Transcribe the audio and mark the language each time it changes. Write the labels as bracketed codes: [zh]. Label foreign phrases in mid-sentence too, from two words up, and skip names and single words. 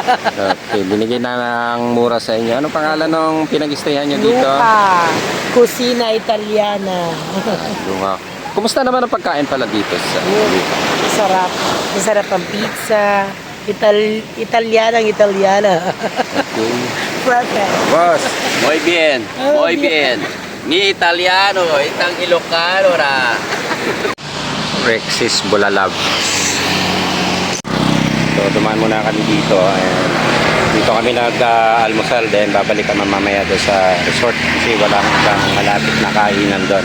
[tl] Okay, binigyan na ng mura sa inyo. Anong pangalan ng pinag-stayhan nyo dito? Luca. Cucina Italiana. Luca. Kumusta naman ang pagkain pala dito sa Luca? Masarap. Masarap ang pizza. Italiana. Okay. Perfect. Boss, [es] Muy bien, muy bien. Ni italiano, [tl] itang Ilocano na. Rexis Bulalab. So dumaan muna kami dito. Ayan. Dito kami nag-almusal, then babalik kami mamaya doon sa resort kasi walang malapit na kainan doon.